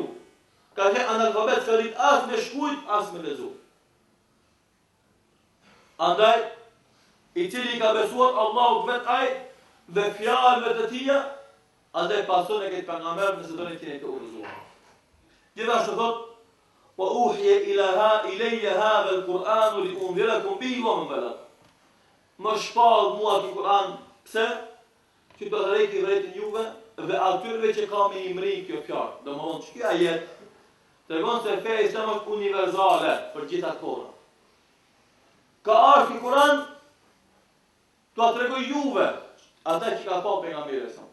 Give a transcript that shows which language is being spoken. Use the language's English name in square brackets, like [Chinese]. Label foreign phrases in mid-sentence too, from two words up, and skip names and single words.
[Albanian] Ka qenë analfabet, s'ka ditë as me shkujt, as me lexu. Andaj, i cili ka besuar Allahut vetë ai dhe fjalëve të tija, andaj pason e këtë pejgamber nëse doni të jeni të udhëzuar. Gjithashtu thot: [Arabic] وأوحي إلي هذا القرآن لأنذركم به ومن بلغ. [Albanian] Më shpall mua ky Kur'an, pse? Që do të rejti vërejtën juve dhe atyre që ka me imri kjo fjalë. Domthonë që ky ajet tregon se feja islame është universale për gjitha kohrat. Ka ardhur ky Kur'an t'ua tregoj juve, ata që ka pa pejgamberi sa.